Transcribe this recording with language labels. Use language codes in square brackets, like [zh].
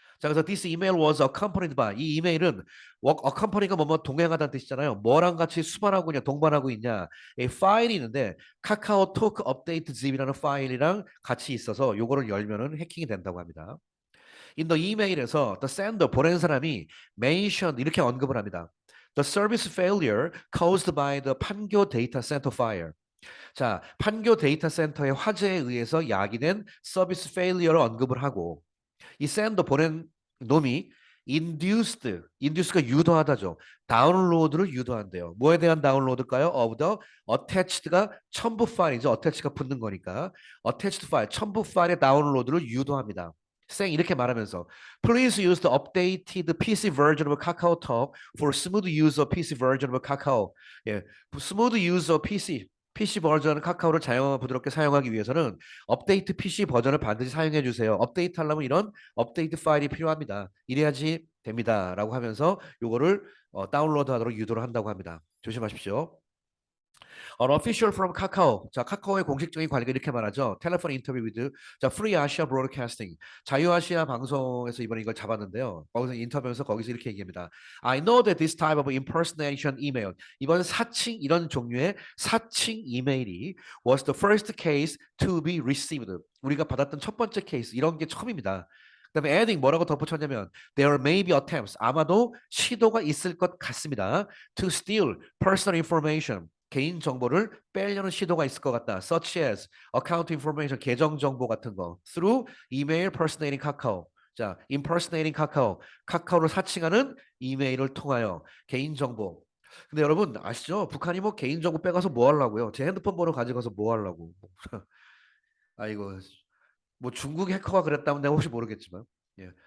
[ko] 자, 그래서 [en] this email was accompanied by [ko] 이 이메일은 accompany가 뭐뭐 동행하다는 뜻이잖아요. 뭐랑 같이 수반하고 있냐, 동반하고 있냐. 이 파일이 있는데 카카오톡 업데이트 zip이라는 파일이랑 같이 있어서 요거를 열면은 해킹이 된다고 합니다. [en] In the email [ko] 에서 the sender 보낸 사람이 mention 이렇게 언급을 합니다. [en] The service failure caused by the 판교 data center fire. [ko] 자, 판교 데이터 센터의 화재에 의해서 야기된 서비스 페일리어를 언급을 하고 이 샌더 보낸 놈이 induced가 유도하다죠. 다운로드를 유도한대요. 뭐에 대한 다운로드일까요? of the attached가 첨부 파일이죠. attach가 붙는 거니까 attached 파일, 첨부 파일의 다운로드를 유도합니다. 생 이렇게 말하면서 [en] Please use the updated PC version of KakaoTalk for smooth use of PC version of Kakao. [ko] 예, [en] smooth use of PC [ko] 버전 카카오를 자영화 부드럽게 사용하기 위해서는 업데이트 PC 버전을 반드시 사용해 주세요. 업데이트 하려면 이런 업데이트 파일이 필요합니다. 이래야지 됩니다라고 하면서 요거를 다운로드 하도록 유도를 한다고 합니다. 조심하십시오. [en] An official from 카카오. [ko] 자, 카카오의 공식적인 관리가 이렇게 말하죠. [en] 텔레폰 인터뷰 위드 [ko] 자, 프리 아시아 브로드캐스팅. 자유아시아 방송에서 이번에 이걸 잡았는데요. 거기서 인터뷰에서 거기서 이렇게 얘기합니다. [en] I know that this type of impersonation email. [ko] 이번 사칭 이런 종류의 사칭 이메일이 [en] was the first case to be received. [ko] 우리가 받았던 첫 번째 케이스 이런 게 처음입니다. 그다음에 adding 뭐라고 덧붙였냐면 [en] there may be attempts [ko] 아마도 시도가 있을 것 같습니다. [en] to steal personal information [ko] 개인 정보를 빼려는 시도가 있을 것 같다. [en] such as account information [ko] 계정 정보 같은 거 [en] through email impersonating 카카오. [ko] 자, impersonating 카카오. 카카오를 사칭하는 이메일을 통하여 개인 정보. 근데 여러분 아시죠? 북한이 뭐 개인 정보 빼가서 뭐 하려고요? 제 핸드폰 번호 가져가서 뭐 하려고? 아이고 뭐 중국 해커가 그랬다면 내가 혹시 모르겠지만 예.